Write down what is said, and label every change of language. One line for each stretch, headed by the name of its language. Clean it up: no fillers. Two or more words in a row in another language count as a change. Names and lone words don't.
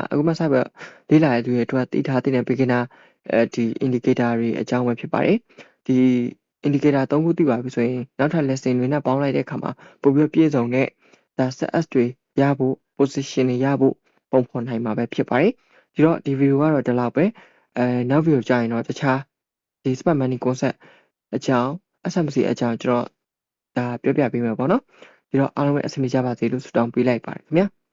Burmese: အခုမှစပြီးလေ့လာရတဲ့သူတွေအတွက်သိထားတဲ့ beginner ဒီ indicator တွေအကြောင်းပဲဖြစ်ပါတယ်ဒီ indicator 3ခုသိပါပြီဆိုရင်နောက်ထပ် lesson တွေနဲ့ပေါင်းလိုက်တဲ့အခါမှာပိုပြီးပြည့်စုံတဲ့ဒါ set တွေရဖို့ position တွေရဖို့ပုံဖော်နိုင်မှာပဲဖြစ်ပါတယ်ဒီတော့ဒီ video ကတော့ဒီလောက်ပဲနောက် video ကြာရင်တော့တခြားဒီ
English: smart money concept
Burmese: အကြောင်း SMC အကြောင်းကျွန်တော်ဒါပြောပြပေးမယ်ပေါ့နော်ဒီတော့အားလုံးပဲအဆင်ပြေကြပါစေလို့ဆုတောင်းပေးလိုက်ပါတယ်ခင်ဗျာ